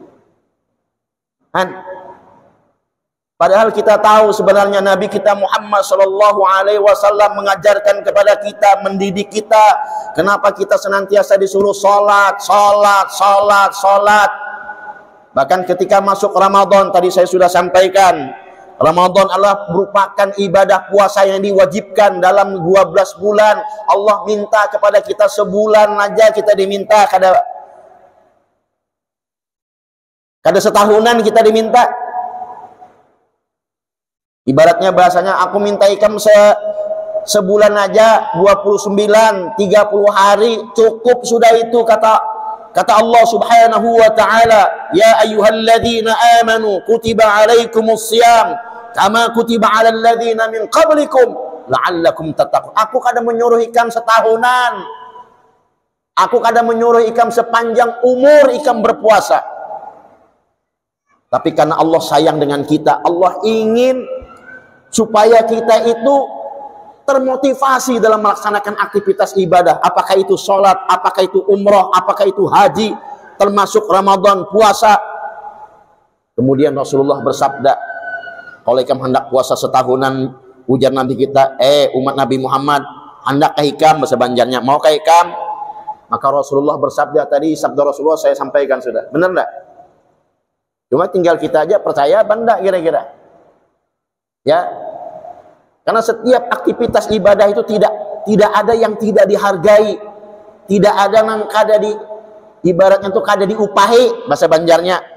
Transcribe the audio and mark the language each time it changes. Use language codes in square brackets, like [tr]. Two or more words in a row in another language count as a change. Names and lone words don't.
[id] Padahal kita tahu sebenarnya Nabi kita Muhammad [ar] صلى الله عليه وسلم [id] mengajarkan kepada kita, mendidik kita. Kenapa kita senantiasa disuruh salat, salat, salat, salat. Bahkan ketika masuk Ramadan, tadi saya sudah sampaikan, Ramadan adalah merupakan ibadah puasa yang diwajibkan dalam 12 bulan. Allah minta kepada kita sebulan aja kita diminta, kada setahunan kita diminta. [bjn] Ibaratnya bahasanya, aku minta ikam sebulan aja 29, 30 hari cukup sudah itu, kata Allah [ar] سبحانه وتعالى, يا أيها الذين آمنوا كتب عليكم الصيام كما كتب على الذين من قبلكم لعلكم تتقون. [bjn] Aku kadang menyuruh ikam setahunan. Aku kadang menyuruh ikam sepanjang umur ikam berpuasa. [id] Tapi karena Allah sayang dengan kita, Allah ingin supaya kita itu termotivasi dalam melaksanakan aktivitas ibadah. Apakah itu sholat, apakah itu umrah, apakah itu haji, termasuk Ramadan, puasa. [bjn] Kemudian Rasulullah bersabda, kalau ikam hendak puasa setahunan, ujar Nabi kita, umat Nabi Muhammad, hendak ikam bahasa Banjarnya, mau ikam? [id] Maka Rasulullah bersabda, tadi sabda Rasulullah saya sampaikan sudah, benar enggak? Cuma tinggal kita aja percaya apa enggak kira-kira. Ya. Karena setiap aktivitas ibadah itu tidak ada yang tidak dihargai. [bjn] Tidak ada yang kada di ibaratnya itu kada diupahi bahasa Banjarnya.